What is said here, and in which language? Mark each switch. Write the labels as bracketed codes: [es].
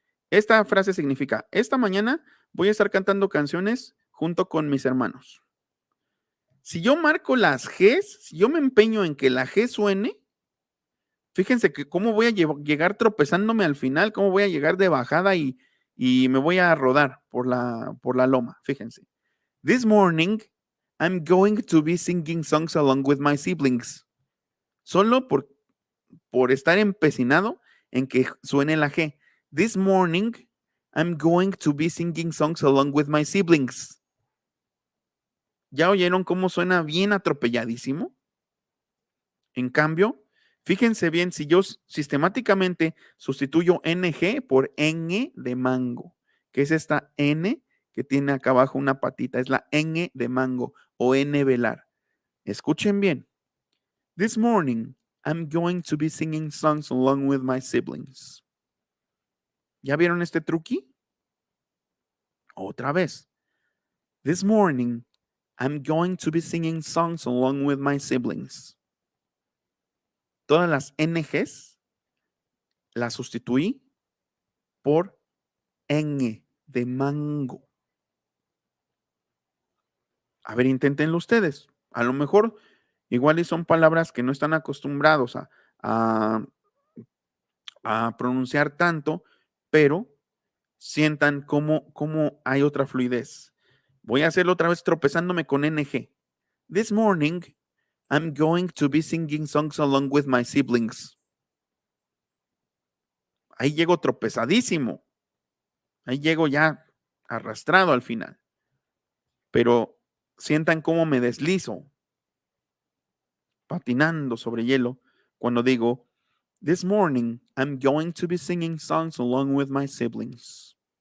[es] Esta frase significa, esta mañana voy a estar cantando canciones junto con mis hermanos. Si yo marco las Gs, si yo me empeño en que la G suene, fíjense que cómo voy a llegar tropezándome al final, cómo voy a llegar de bajada y me voy a rodar por la loma. Fíjense. [en] This morning, I'm going to be singing songs along with my siblings. [es] Solo por estar empecinado en que suene la G. [en] This morning, I'm going to be singing songs along with my siblings. [es] ¿Ya oyeron cómo suena bien atropelladísimo? En cambio, fíjense bien, si yo sistemáticamente sustituyo NG por ñ de mango, que es esta N que tiene acá abajo una patita, es la ñ de mango o N velar. Escuchen bien. [en] This morning, I'm going to be singing songs along with my siblings. [es] ¿Ya vieron este truqui? Otra vez. [en] This morning, I'm going to be singing songs along with my siblings. [es] Todas las NGs las sustituí por ñ de mango. A ver, inténtenlo ustedes. A lo mejor igual y son palabras que no están acostumbrados a, a pronunciar tanto, pero sientan cómo hay otra fluidez. Voy a hacerlo otra vez tropezándome con NG. [en] This morning, I'm going to be singing songs along with my siblings. [es] Ahí llego tropezadísimo. Ahí llego ya arrastrado al final. Pero sientan cómo me deslizo, patinando sobre hielo, cuando digo, [en] this morning, I'm going to be singing songs along with my siblings.